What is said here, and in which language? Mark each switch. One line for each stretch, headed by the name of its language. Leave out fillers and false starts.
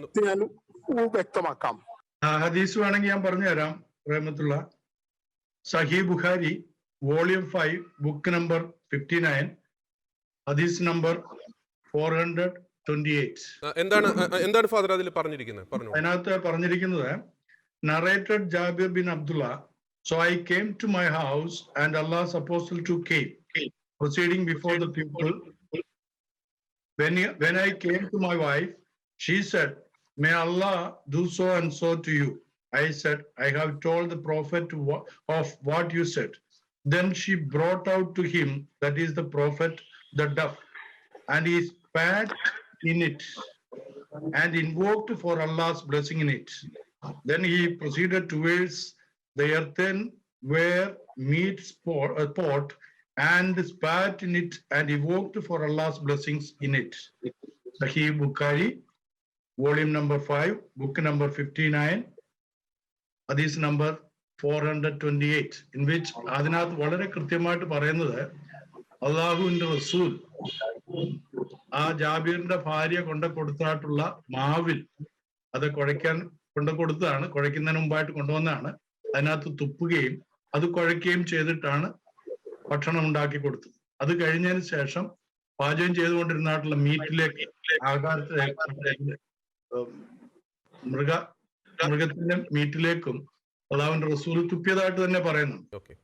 Malayalam: ഞാൻ വ്യക്തമാക്കാം. ഹദീസ് വേണമെങ്കിൽ ഞാൻ പറഞ്ഞുതരാം റഹ്മത്തുള്ള. സഹീഹ് ബുഖാരി വോളിയം 5 ബുക്ക് നമ്പർ 59 ഹദീസ് നമ്പർ 428. എന്താണ് ഫാദർ അതിൽ പറഞ്ഞിരിക്കുന്നത്? അതിനകത്ത് പറഞ്ഞിരിക്കുന്നത്,
English: narrated Jabir bin Abdullah, so I came to my house and Allah's apostle too came, proceeding before the people. When I came to my wife, she said, may Allah do so and so to you. I said, I have told the prophet of what you said. Then she brought out to him, that is the prophet, the duff, and he spat in it and invoked for Allah's blessing in it. Then he proceeded towards the earthenware meat pot and spat in it and evoked for Allah's blessings in it. Sahih Bukhari, volume number 5, book number 59, hadith number 428, in which
Malayalam: അതിനകത്ത് വളരെ കൃത്യമായിട്ട് പറയുന്നത്, അള്ളാഹുവിന്റെ റസൂൽ ആ ജാബീറിന്റെ ഭാര്യ കൊടുത്തായിട്ടുള്ള മാവിൽ അത് കുഴയ്ക്കാൻ കൊടുത്തതാണ്, കുഴയ്ക്കുന്നതിന് മുമ്പായിട്ട് കൊണ്ടുവന്നതാണ്. അതിനകത്ത് തുപ്പുകയും അത് കുഴയ്ക്കുകയും ചെയ്തിട്ടാണ് ഭക്ഷണം ഉണ്ടാക്കി കൊടുത്തത്. അത് കഴിഞ്ഞതിന് ശേഷം പാചകം ചെയ്തുകൊണ്ടിരുന്നായിട്ടുള്ള മീറ്റിലേക്ക്, ആഹാരത്തിലേക്ക്, മൃഗത്തിന്റെ മീറ്റിലേക്കും അള്ളാഹുവിന്റെ റസൂൽ തുപ്പിയതായിട്ട് തന്നെ പറയുന്നുണ്ട്.